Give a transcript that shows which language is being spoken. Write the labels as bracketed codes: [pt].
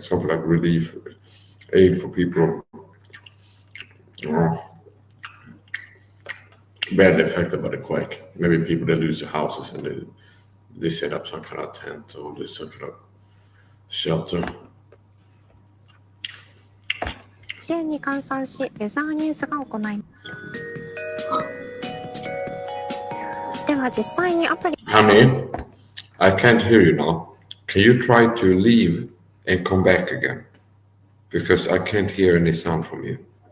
[en] Something like relief aid for people badly affected by the quake. Maybe people that lose their houses and they set up some kind of tent or they some kind of shelter. [ja] 支援に換算し、ウェザーニュースが行います。では実際にアプリ [en] Honey, I can't hear you now. Can you try to leave and come back again? Because I can't hear any sound from you.